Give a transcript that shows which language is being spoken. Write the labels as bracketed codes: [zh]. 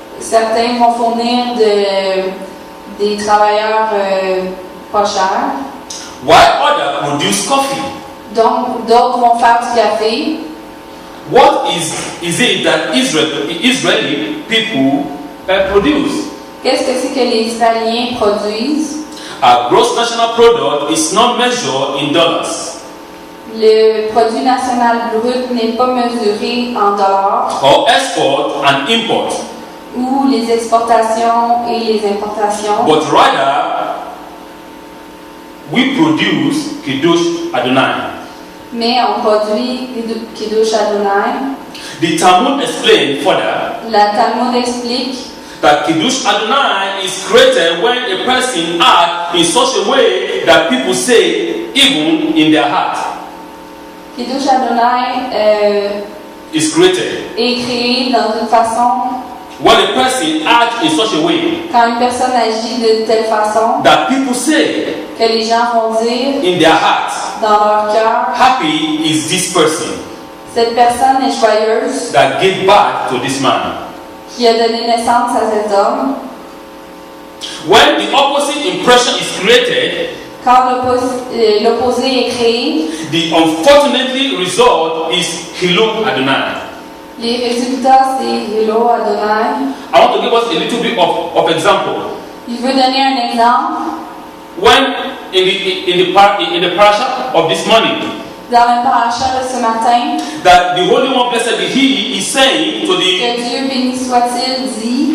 [fr] Certains vont fournir des travailleurs pas chers. [en] While others produce coffee. [fr] Donc, d'autres vont faire du café. [en] What is it that Israeli people produce? [fr] Qu'est-ce que c'est que les Israéliens produisent? [en] Our gross national product is not measured in dollars. [fr] Le produit national brut n'est pas mesuré en dollars. [en] Or export and import. [fr] Ou les exportations et les importations. [en] But rather, we produce Kiddush Adonai. [fr] Mais on produit Kiddush Adonai. [en] The Talmud explained further [fr] La Talmud explique [en] that Kiddush Adonai is created when a person acts in such a way that people say even in their heart. Kiddush Adonai is created [fr] est créé dans une façon [en] when a person acts in such a way [fr] quand une personne agit de telle façon [en] that people say [fr] que les gens vont dire [en] in their hearts, [fr] dans leur cœur, [en] happy is this person [fr] cette personne est joyeuse [en] that gave birth to this man. [fr] Qui a donné naissance à cet homme. [en] When the opposite impression is created, [fr] quand l'opposé est créé, [en] the unfortunately result is Hilul Adonai. [fr] Les résultats, c'est Hilul Adonai. [en] I want to give us a little bit of example. [fr] Il veut donner un exemple. [en] When in the parasha of this morning, [fr] dans le parasha de ce matin, [en] that the Holy One, blessed be He, is saying to the [fr] que Dieu béni soit-il dit